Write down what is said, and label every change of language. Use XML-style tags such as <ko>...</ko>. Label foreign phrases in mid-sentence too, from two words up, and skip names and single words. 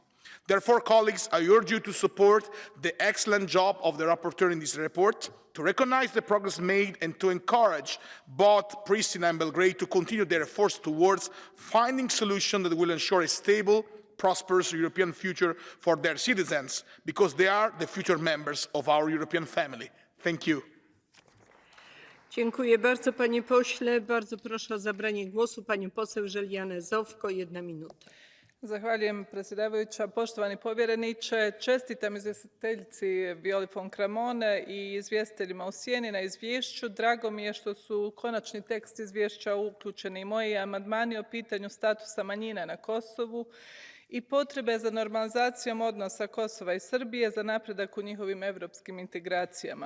<en>Therefore, colleagues, I urge you to support the excellent job of the rapporteur in this report, to recognize the progress made and to encourage both Pristina and Belgrade to continue their efforts towards finding solutions that will ensure a stable, prosperous European future for their citizens, because they are the future members of our European family. Thank you.</en> <pl>Dziękuję bardzo, panie pośle. Bardzo proszę o zabranie głosu panią poseł Željane Zovko. 1 minuta.</pl> <hr>Zahvaljujem, predsjedavajuća. Poštovani povjereniče, čestitam izvjestiteljici Violi von Kramone i izvjestiteljima u sjeni na izvješću. Drago mi je što su u konačni tekst izvješća uključeni i moji amandmani o pitanju statusa manjina na Kosovu i potrebe za normalizacijom odnosa Kosova i Srbije za napredak u njihovim europskim integracijama.</hr>